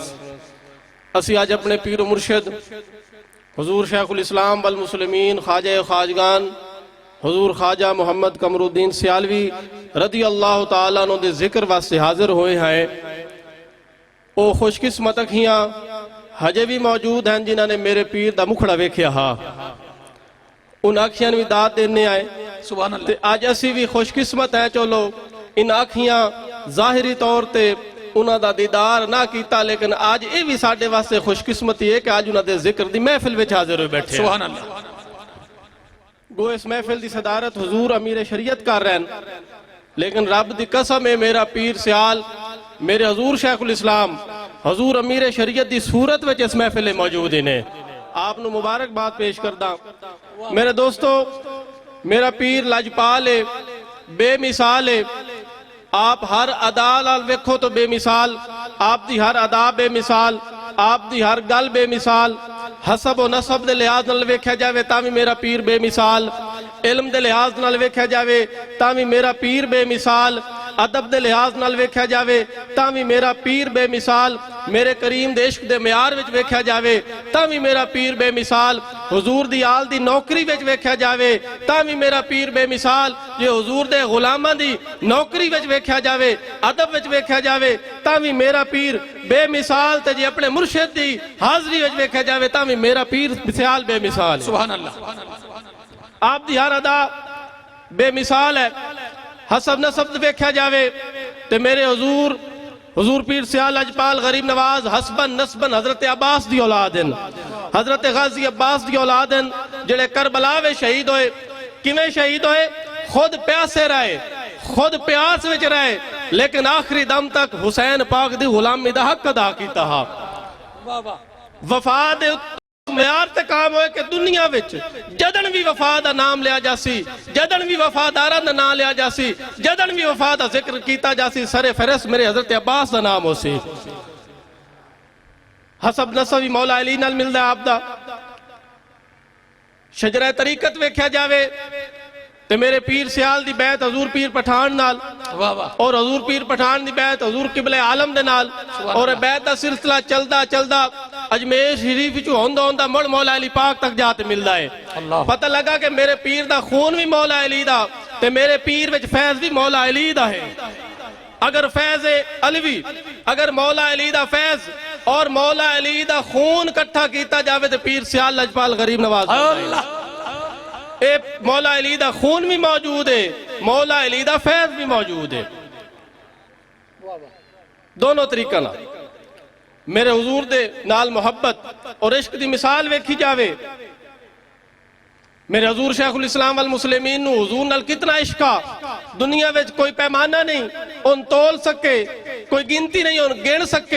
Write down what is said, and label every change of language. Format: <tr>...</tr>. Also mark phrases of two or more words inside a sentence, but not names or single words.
<pa>اسی آج اپنے پیر و مرشد حضور شیخ الاسلام والمسلمین خواجہ خواجگان حضور خواجہ محمد قمر الدین سیالوی</pa> <ar>رضی اللہ تعالیٰ عنہ</ar> <pa>دے ذکر واسطے حاضر ہوئے ہیں۔ او خوش قسمت اکھیاں ہجے بھی موجود ہیں جنہاں نے میرے پیر دا مکھڑا ویکھیا ہا، ان آنکھیاں بھی داد دینے آئے۔</pa> <ar>سبحان اللہ۔</ar> <pa>تے آج اسی بھی خوش قسمت ہیں، چلو ان آنکھیاں ظاہری طور تے انہاں دا دیدار نہ کیتا، لیکن آج یہ بھی ساڈے واسطے خوش قسمتی ہے کہ آج انہاں دے ذکر دی محفل وچ حاضر ہوئے بیٹھے ہیں۔</pa> <ar>سبحان اللہ۔</ar> <pa>گو اس محفل دی صدارت حضور امیر شریعت کر رہے ہیں، لیکن رب دی قسم ہے میرا پیر سیال میرے حضور شیخ الاسلام حضور امیر شریعت دی صورت وچ اس محفل موجود ہیں۔ آپ نو مبارک بات پیش کردہ۔ میرے دوستو، میرا پیر لاجپال ہے، بے مثال ہے۔ آپ ہر ادا لال ویکھو تو بے مثال، آپ دی ہر ادا بے مثال، آپ دی ہر گل بے مثال، حسب و نسب دے لحاظ نال ویکھیا جاوے تاوی میرا پیر بے مثال، علم دے لحاظ نال ویکھیا جاوے تاوی میرا پیر بے مثال، ادب دے لحاظ نال ویکھیا جاوے تاوی میرا پیر بے مثال، میرے کریم دے عشق دے معیار وچ ویکھیا جاوے تاوی میرا پیر بے مثال، حضور دی آل دی نوکری وچ ویکھیا جاوے تاوی میرا پیر بے مثال، جے حضور دے غلاماں دی نوکری وچ ویکھیا جاوے ادب وچ ویکھیا جاوے تاوی میرا پیر بے مثال، تے جے اپنے مرشد دی حاضری وچ ویکھیا جاوے تاوی میرا پیر سیال بے مثال ہے۔</pa> <ar>سبحان اللہ۔</ar> <pa>آپ دی ہر ادا بے مثال ہے۔ حسب نسب ویکھیا جاوے تے میرے حضور پیر سیال لاجپال غریب نواز حسبن نسبن حضرت عباس دی اولاد ہیں، حضرت غازی عباس دی اولاد ہیں، جڑے کربلا وچ شہید ہوئے۔ کیویں شہید ہوئے؟ خود پیاسے رہے، خود پیاس وچ رہے، لیکن آخری دم تک حسین پاک دی غلامی دا حق ادا کیتا ہا۔ وفا دے معیار تے کام ہوئے کہ دنیا وچ جدن بھی وفا دا نام لیا جاسی، جدن بھی وفاداراں دا نام لیا جاسی، جدن بھی وفا دا ذکر کیتا جاسی، سر فہرست میرے حضرت عباس دا نام ہو سی۔ حسب نسب مولا علی نال ملدا آپ دا۔ شجرہ طریقت ویکھیا جاوے تے میرے پیر سیال دی بیعت حضور پیر پٹھان نال، اور حضور پیر پٹھان دی بیعت حضور قبلہ عالم دے نال، اور بیعت دا سلسلہ چلدا چلدا اجمیر شریف وچوں ہوندا ہوندا مڑ مولا علی پاک تک جاتے ملدا ہے۔ پتہ لگا کہ میرے پیر دا خون بھی مولا علی دا تے میرے پیر وچ فیض بھی مولا علی دا ہے۔ اگر فیض علوی، اگر مولا علی دا فیض اور مولا علی دا خون کٹھا کیتا جاوے تے پیر سیال لاجپال غریب نواز اللہ، اے مولا علی دا خون بھی موجود ہے، مولا علی دا فیض بھی موجود ہے۔ دونوں طریقہ نہ میرے حضور دے نال محبت اور عشق دی مثال ویکھی جاوے، میرے حضور شیخ الاسلام والمسلمین نو حضور نال کتنا عشقہ دنیا وچ کوئی پیمانہ نہیں ان تول سکے، کوئی گنتی نہیں ان گن سکے۔</pa>